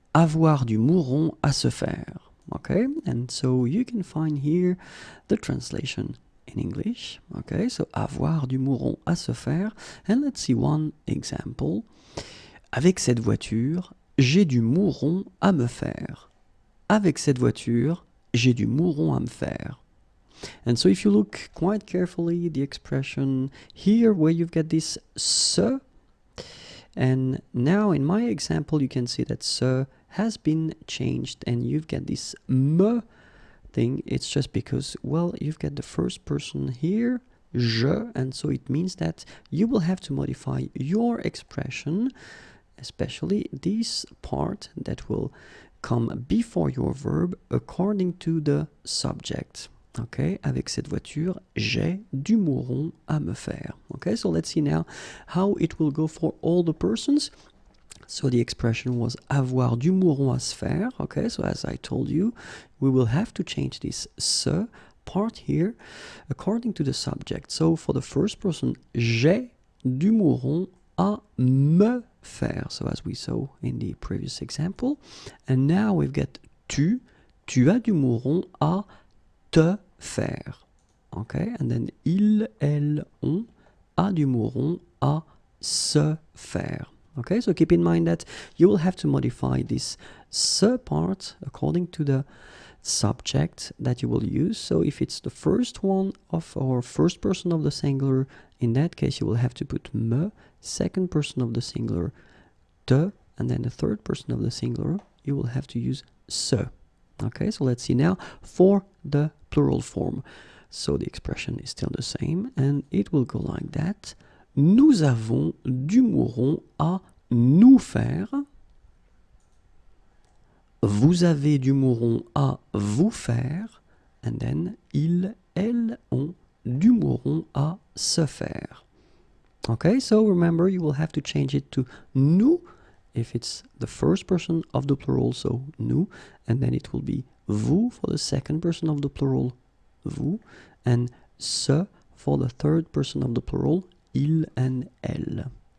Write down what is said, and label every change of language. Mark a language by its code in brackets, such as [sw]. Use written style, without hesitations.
[fr] Avoir du mouron à se faire. [en] Okay, and so you can find here the translation in English. Okay, so [fr] avoir du mouron à se faire, [en] and let's see one example. [fr] Avec cette voiture, j'ai du mouron à me faire. Avec cette voiture, j'ai du mouron à me faire. [en] And so if you look quite carefully, the expression here where you've got this se, and now in my example you can see that se has been changed and you've got this me thing. It's just because, well, you've got the first person here, je, and so it means that you will have to modify your expression, especially this part that will come before your verb according to the subject. Okay, [fr] avec cette voiture, j'ai du mouron à me faire. [en] Okay, so let's see now how it will go for all the persons. So the expression was [fr] avoir du mouron à se faire. [en] Okay, so as I told you, we will have to change this se part here according to the subject. So for the first person, [fr] j'ai du mouron à me faire, [en] so as we saw in the previous example. And now we've got [fr] tu as du mouron à te faire. [en] Okay, and then [fr] il, elle, on a du mouron à se faire. [en] Okay, so keep in mind that you will have to modify this se part according to the subject that you will use. So if it's the first one of our first person of the singular, in that case you will have to put me, second person of the singular, te, and then the third person of the singular, you will have to use se. Okay, so let's see now for the plural form. So the expression is still the same, and it will go like that. [fr] Nous avons du mouron à nous faire. Vous avez du mouron à vous faire. And then, ils, elles ont du mouron à se faire. [en] Okay, so remember you will have to change it to nous if it's the first person of the plural, so nous, and then it will be vous for the second person of the plural, vous, and se for the third person of the plural, il and elle.